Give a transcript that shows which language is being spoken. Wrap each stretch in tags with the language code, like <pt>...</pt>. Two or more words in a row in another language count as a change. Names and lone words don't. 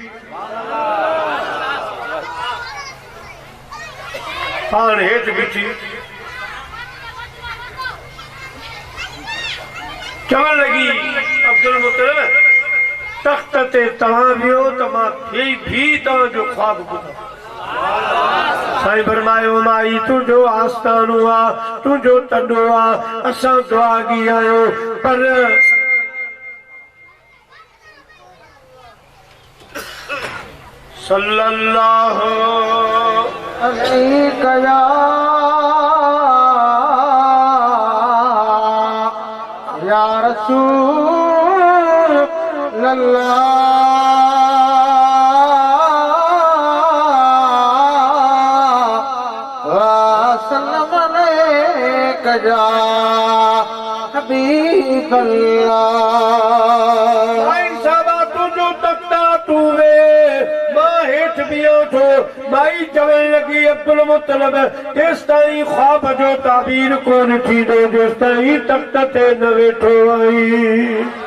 <sd>पाण हेठि बीठी चवण लॻी अब्दुल मुतलिब तख्त ते तव्हां वियो त मां भी तव्हांजो ख्वाब ॿुधां साईं फरमायो माई तुंहिंजो आस्थानो आहे तुंहिंजो तॾो आहे असां दुआगी आहियूं पर</sd> <ar>صلى الله عليه يا رسول الله وسلم عليك يا حبيب الله</ar> <sd>साईं साहबा तुंहिंजो तख्ता तू वे मां हेठि बीहो थो माई चवण लॻी अब्दुल मुतलिब जेसि ताईं ख्वाब जो ताबीर कोन थींदो जेसि ताईं तख्त ते न वेठो आई</sd>